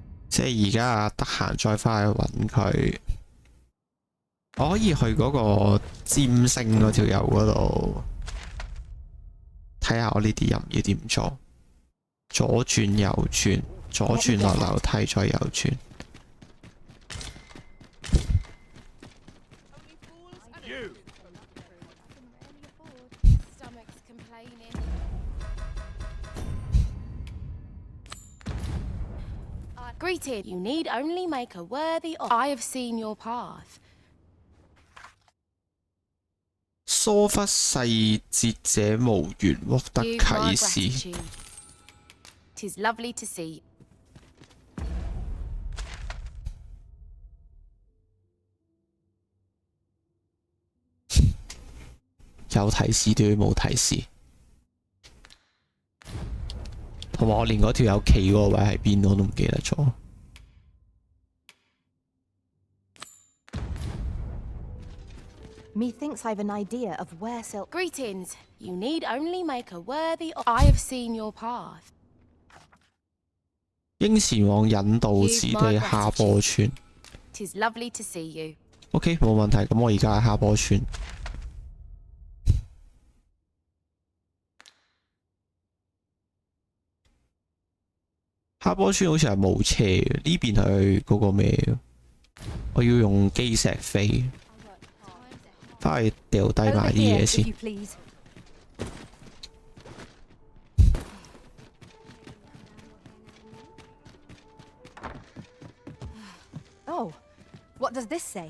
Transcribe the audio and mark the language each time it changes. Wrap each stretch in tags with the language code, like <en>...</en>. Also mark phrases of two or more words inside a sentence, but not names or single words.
<yue>即係而家得閒再翻去揾佢。我可以去嗰個占星嗰條友嗰度睇下我呢啲人要點做。左轉右轉，左轉落樓梯再右轉。</yue> <en>Greeted, you need only make a worthy offer. I have seen your path.</en> <yue>疏忽細節者無緣獲得</yue> <en>You've</en> <yue>啟</yue> <en>my</en> <yue>示。</yue> <en>gratitude. 'Tis lovely to see.</en> <yue>有提示都要冇提示，同埋我連嗰條友企嗰個位喺邊我都唔記得咗。</yue> <en>Methinks I've an idea of where Sil. Greetings. You need only make a worthy offer. I have seen your path.</en> <yue>應前往引導此地下坡村。</yue> <en>'Tis lovely to see you.</en> <yue>OK， 冇問題。咁我而家喺下坡村。下坡村好似係冇車嘅，呢邊係嗰個咩？我要用基石飛，翻去掉低埋啲嘢先。</yue> <en>Oh, what does this say?</en>